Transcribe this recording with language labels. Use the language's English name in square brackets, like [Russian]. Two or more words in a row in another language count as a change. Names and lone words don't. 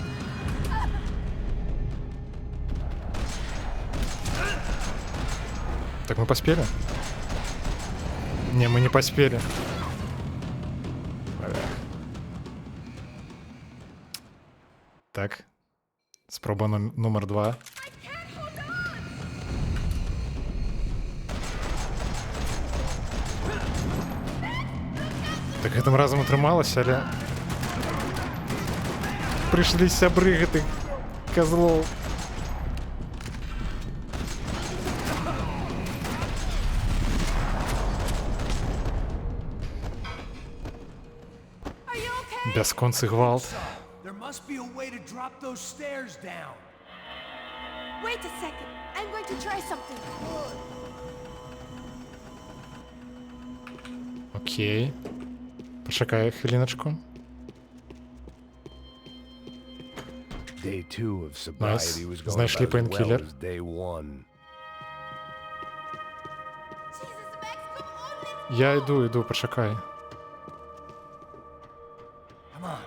[Russian] Так мы поспели? Не, мы не поспели. Так. [Belarusian] Спроба номер 2. Так гэтым разам атрымалася, але прыйшлі сябры гэтых козлоў. Бясконцы гвалт. [English] There must be a way to drop those stairs down. Wait a second. I'm going to try something. Окей. [Ukrainian] Почекай хвилиночку. [English] Day 2 of sobriety was going Знайшли about as well painkiller. as day 1. Jesus, Max, come on, let's [Ukrainian] Я йду, почекай. [English] Come on.